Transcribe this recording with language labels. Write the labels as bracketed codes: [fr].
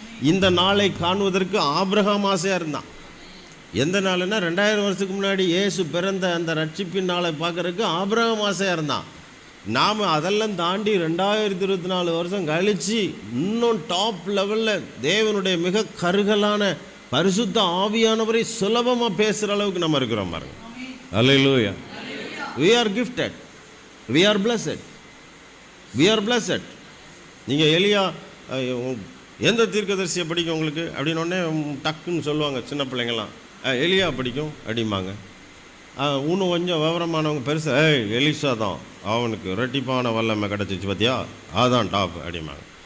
[ta] இந்த நாளை காணுவதற்கு ஆபிரகாம் ஆசையாக இருந்தான். எந்த நாள்னா 2000 வருஷத்துக்கு முன்னாடி இயேசு பிறந்த அந்த ரட்சிப்பின் நாளை பார்க்குறதுக்கு ஆபிரகாம் ஆசையாக இருந்தான். நாம் அதெல்லாம் தாண்டி 2024 வருஷம் கழித்து இன்னும் டாப் லெவலில் தேவனுடைய மிக கருகலான பரிசுத்த ஆவியானவரை சுலபமாக பேசுகிற அளவுக்கு நம்ம இருக்கிறோம் பாருங்க. அல்லேலூயா. [en] we are gifted, we are blessed, we are blessed. [ta] நீங்கள் எலியா எந்த தீர்க்கதரிசியை பிடிக்கும் உங்களுக்கு அப்படின்னு உடனே டக்குன்னு சொல்லுவாங்க சின்ன பிள்ளைங்கள்லாம், எலியா பிடிக்கும் அப்படிம்பாங்க. இன்னும் கொஞ்சம் விவரமானவங்க பெருசாக எலிசா தான், அவனுக்கு ரெட்டிப்பான வல்லமை கிடச்சிச்சு பார்த்தியா, அதுதான் டாப் அப்படிம்பாங்க.